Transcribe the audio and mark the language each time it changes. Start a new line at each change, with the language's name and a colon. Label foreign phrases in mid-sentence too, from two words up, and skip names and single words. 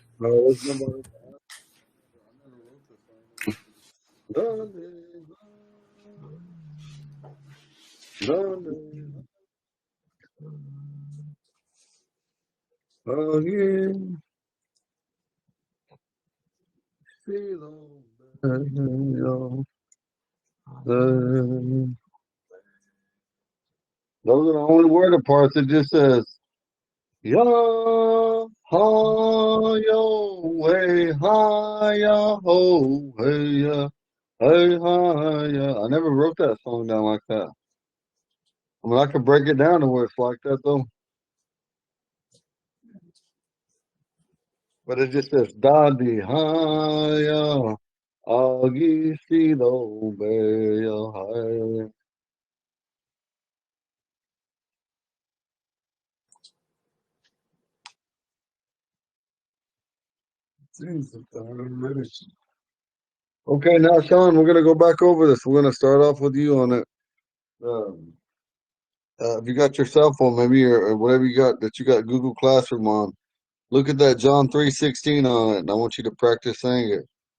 English: No, it's nobody. I never wrote this song. Again, feel those are the only word parts. It just says ya ha yo way ha ya ho hey ya hey ha ya. I never wrote that song down like that. I mean, I could break it down to where it's like that though. But it just says da di ha ya agi si do be ya ha. Okay, now Sean, we're gonna go back over this. We're gonna start off with you on it. Um, if you got your cell phone, maybe or whatever you got that you got Google Classroom on, look at that John 3:16 on it, and I want you to practice saying it.